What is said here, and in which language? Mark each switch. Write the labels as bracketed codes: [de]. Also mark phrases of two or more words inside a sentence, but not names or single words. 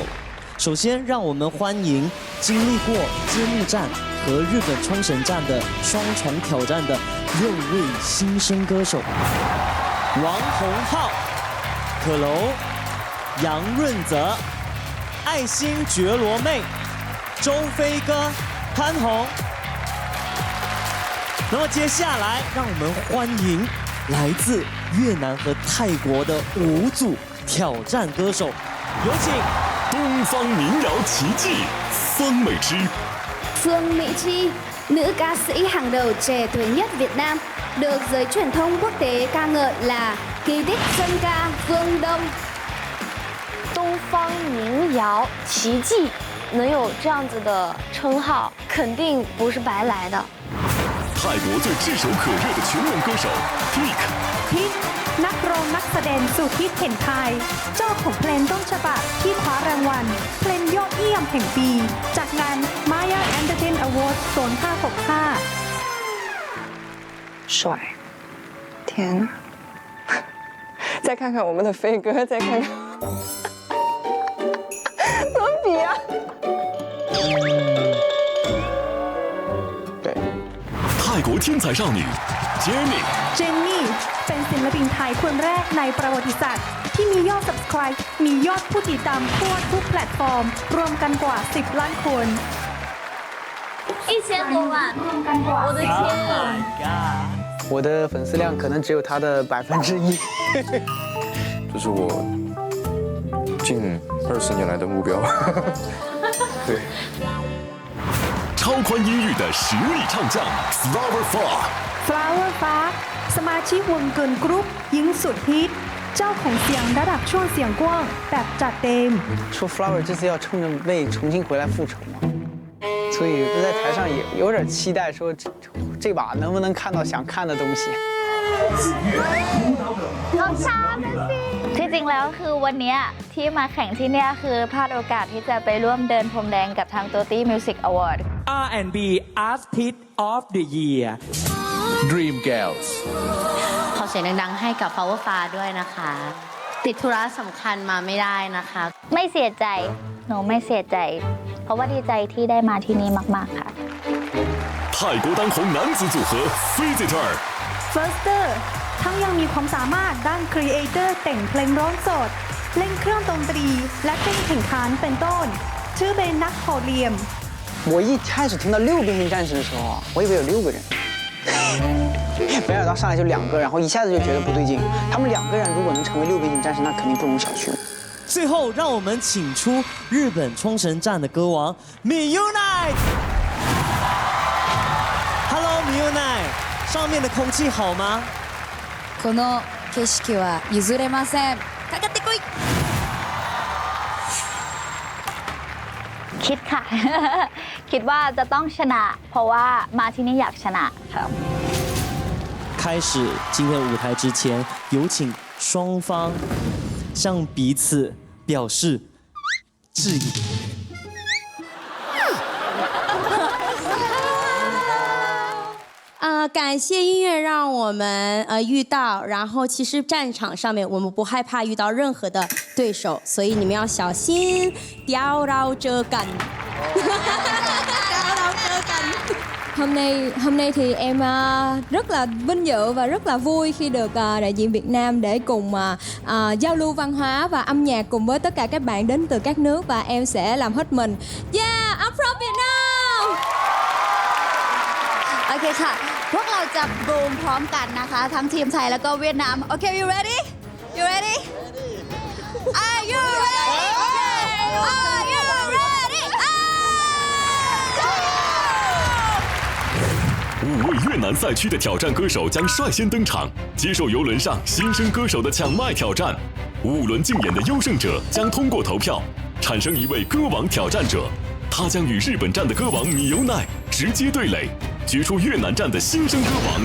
[zh] 首先，让我们欢迎经历过揭幕战和日本冲绳站的双重挑战的6位新生歌手：王洪浩、可楼、杨润泽、爱新觉罗妹、周飞哥、潘虹。那么接下来，让我们欢迎来自越南和泰国的5组挑战歌手，有请东方民谣奇迹方美芝。 [vi] Phương Mỹ Chi, nữ ca sĩ hàng đầu trẻ tuổi nhất Việt Nam, được giới truyền thông quốc tế ca ngợi là kỳ tích dân ca phương Đông. [zh] 东方民谣奇迹能有这样子的称号，肯定不是白来的。泰国最炙手可热的全能歌手 Peak [th] นักร้องนักแสดงสุดฮิตแห่งไทยเจ้าของเพลงต้นฉบับที่คว้ารางวัลเพลงยอดเยี่ยมแห่งปีจากงาน Maya Entertain Award 0565 [zh] 帅天再看看我们的飞哥，再看看怎么比啊？对，泰国天才少女 Jennie [th] เจนนี่เป็นศิลปินไทยคนแรกในประวัติศาสตร์ที่มียอด Subscribe มียอดผู้ติดตามทั่วทุกแพลตฟอร์มรวมกันกว่า10 ล้านคน [zh] 1000 多万，我的天啊！我的粉丝量可能只有他的1%。这是我近20年来的目标。对。超宽音域的实力唱将 Flower [th] Flower ฟ้าสมาชิกวงเกิร์ลกรุ๊ปหญิงสุดฮิตเจ้าของเสียงระดับช่วงเสียงกว้างแบบจัดเต็ม [zh] 说 Flower 这次要冲着为重新回来复仇嘛，所以在台上也有点期待，说这把能不能看到想看的东西。 [th] น้องชาที่จริงแล้วคือวันนี้ที่มาแข่งที่นี่คือพลาดโอกาสที่จะไปร่วมเดินพรมแดงกับทาง Toti Music Award R&B Artist of the Year Dream Girls ขอเสียงดังๆให้กับ Flower ฟ้าด้วยนะคะ ติดธุระสำคัญมาไม่ได้นะคะ ไม่เสียใจหนูไม่เสียใจเพราะว่าดีใจที่ได้มาที่นี่มากๆค่ะ [zh] 泰国当红男子组合 Visitor [th] Firster ทั้งยังมีความสามารถด้านครีเอเตอร์แต่งเพลงร้องสดเล่นเครื่องดนตรีและเต้นแข่งขันเป็นต้นชื่อเป็นนักโหดเหลี่ยม [zh] 我一开始听到6变形战士的时候啊，我以为有6个人，没想到上来就2个，然后一下子就觉得不对劲。他们2个人如果能成为6变形战士，那肯定不容小觑。最后，让我们请出日本冲绳站的歌王MIUNITE。Hello MIUNITE， 上面的空气好吗？ [ja] この景色は譲れません。かかってこい。 [th] คิดค่ะ คิดว่าจะต้องชนะเพราะว่ามาที่นี่อยากชนะครับ [zh] 开始今天舞台之前，有请双方向彼此表示致意。感谢音乐让我们遇到，然后其实战场上面我们不害怕遇到任何的对手，所以你们要小心掉到这กัน [vi] Hôm nay thì em rất là vinh dự và rất là vui khi được đại diện Việt Nam để cùng giao lưu văn hóa và âm nhạc cùng với tất cả các bạn đến từ các nước và em sẽ làm hết mình. [en] Yeah, I'm from Vietnam. [th] โอเคค่ะพวกเราจะบูมพร้อมกันนะคะทั้งทีมไทยแล้วก็เวียดนามโอเค [en] you ready you ready are you ready are you ready [zh] 5 位越南赛区的挑战歌手将率先登场，接受游轮上新生歌手的抢麦挑战。5轮竞演的优胜者将通过投票产生一位歌王挑战者，他将与日本站的歌王MIUNITE直接对垒，决出越南站的新生歌王。